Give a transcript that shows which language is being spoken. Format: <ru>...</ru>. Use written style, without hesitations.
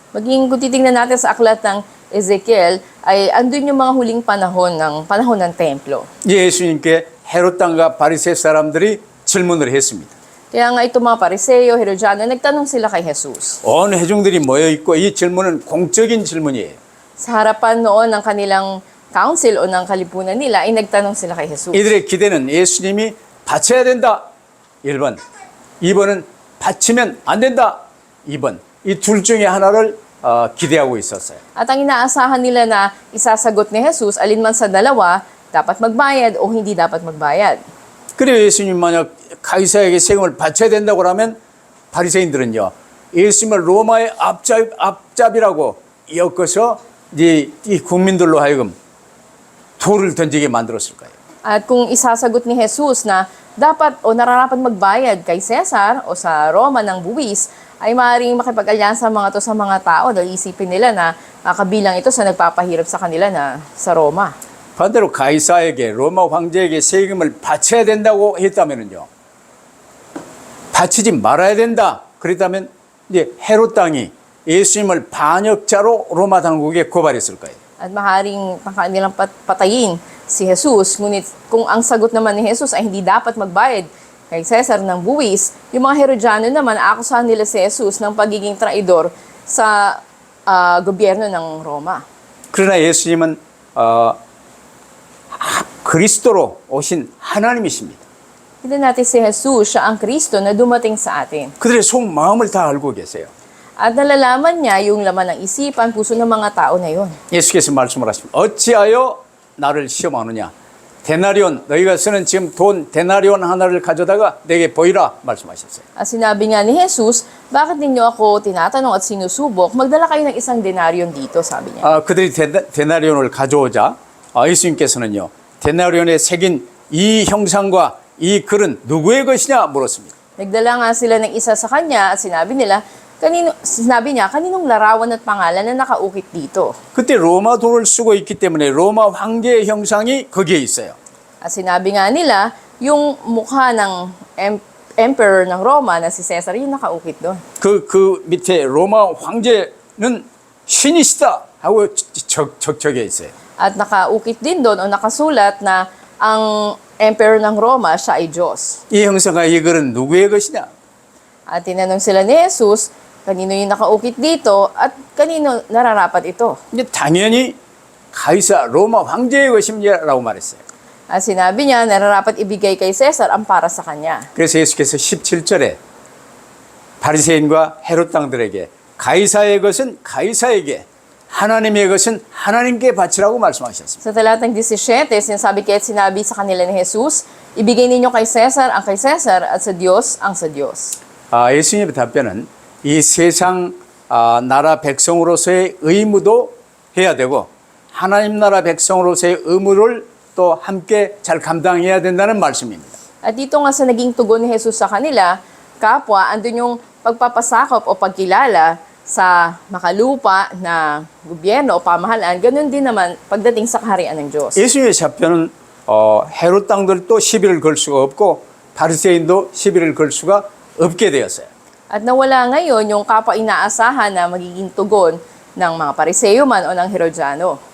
<tl>Maging kung titingnan natin sa aklat ng Ezekiel, ay andun yung mga huling panahon ng templo.</tl> <ko>예수님께 헤롯 땅과 바리새 사람들이 질문을 했습니다.</ko> <tl>Kaya nga itong mga Pariseo, Herodiano, nagtanong sila kay Jesus.</tl> <ko>온 회중들이 모여 있고 이 질문은 공적인 질문이에요.</ko> <tl>Sa harapan noon ng kanilang council o ng kalipunan nila, ay nagtanong sila kay Jesus.</tl> <ko>이들의 기대는 예수님이 바쳐야 된다. 1번. 2번은 바치면 안 된다. 2번. 이 둘 중에 하나를 기대하고 있었어요.</ko> <tl>At ang inaasahan nila na isasagot ni Jesus, alinman sa dalawa, dapat magbayad o hindi dapat magbayad.</tl> <ko>그래요. 예수님 만약 가이사에게 세금을 바쳐야 된다고 하면 바리새인들은요. 예수님을 로마의 앞잡이라고 엮어서 이제 이 국민들로 하여금 돌을 던지게 만들었을 거예요.</ko> <tl>At kung isasagot ni Jesus na dapat o nararapat magbayad kay Cesar o sa Roma ng buwis, ay maaaring makipag-alyansa mga to sa mga tao dahil isipin nila na kabilang ito sa nagpapahirap sa kanila na sa Roma.</tl> <ko>반대로 가이사에게 로마 황제에게 세금을 바쳐야 된다고 했다면은요. 바치지 말아야 된다. 그랬다면 이제 헤롯 땅이 예수님을 반역자로 로마 당국에 고발했을 거예요.</ko> <tl>At maaaring kanilang patayin si Jesus. Ngunit kung ang sagot naman ni Jesus ay hindi dapat magbayad kay Cesar ng buwis, yung mga Herodiano naman aakusahan nila si Jesus ng pagiging traidor sa gobyerno ng Roma.</tl> <ko>그러나 예수님은 그리스도로 오신 하나님이십니다.</ko> <tl>Kita natin si Jesus, siya ang Kristo na dumating sa atin.</tl> <ko>그들의 속마음을 다 알고 계세요.</ko> <tl>At nalalaman niya yung laman ng isipan, puso ng mga tao na yun.</tl> <ko>예수께서 말씀을 하십니다. 어찌하여 나를 시험하느냐. 데나리온, 너희가 쓰는 지금 돈 데나리온 하나를 가져다가 내게 보이라 말씀하셨어요.</ko> <tl>At sinabi nga ni Jesus, bakit ninyo ako tinatanong at sinusubok? Magdala kayo ng isang denaryon dito, sabi niya.</tl> <ko>그들이 데나리온을 가져오자 예수님께서는요. 데나리온에 새긴 이 형상과 이 글은 누구의 것이냐 물었습니다.</ko> <tl>Nagdala nga sila ng isa sa kanya at sinabi niya, kaninong larawan at pangalan na nakaukit dito?</tl> <ko>그때 로마 돈을 쓰고 있기 때문에 로마 황제의 형상이 거기에 있어요.</ko> <tl>At sinabi nga nila, yung mukha ng emperor ng Roma na si Caesar, yung nakaukit doon.</tl> <ko>그 밑에 로마 황제는 신이시다 하고 적혀 있어요.</ko> <tl>At nakaukit din doon o nakasulat na ang emperor ng Roma, siya ay Diyos.</tl> <ko>이 형상과 이 글은 누구의 것이냐?</ko> <tl>At tinanong sila ni Jesus, kanino yung nakaukit dito at kanino nararapat ito?</tl> <ko>이제 당연히 가이사 로마 황제의 것입니다라고 말했어요.</ko> <tl>At sinabi niya, nararapat ibigay kay Caesar ang para sa kanya.</tl> <ko>그래서 예수께서 17절에 바리새인과 헤롯 당들에게 가이사의 것은 가이사에게 하나님의 것은 하나님께 바치라고 말씀하셨습니다.</ko> <tl>Sa talatang 17, sinabi sa kanila ni Jesus, ibigay ninyo kay Caesar ang kay Caesar at sa Diyos ang sa Diyos.</tl> <ko>예수님의 답변은 이 세상 나라 백성으로서의 의무도 해야 되고 하나님 나라 백성으로서의 의무를 또 함께 잘 감당해야 된다는 말씀입니다.</ko> <tl>At dito nga sa naging tugon ni Jesus sa kanila, kapwa, andun yung pagpapasakop o pagkilala sa makalupa na gobyerno o pamahalaan, ganun din naman pagdating sa kaharian ng Diyos.</tl> <ko>예수님의 답변은 헤롯 땅들도 시비를 걸 수가 없고 바리새인도 시비를 걸 수가 없게 되었어요.</ko> <tl>At nawala ngayon yung kapwa inaasahan na magiging tugon ng mga Pariseo man o ng Herodiano.</tl>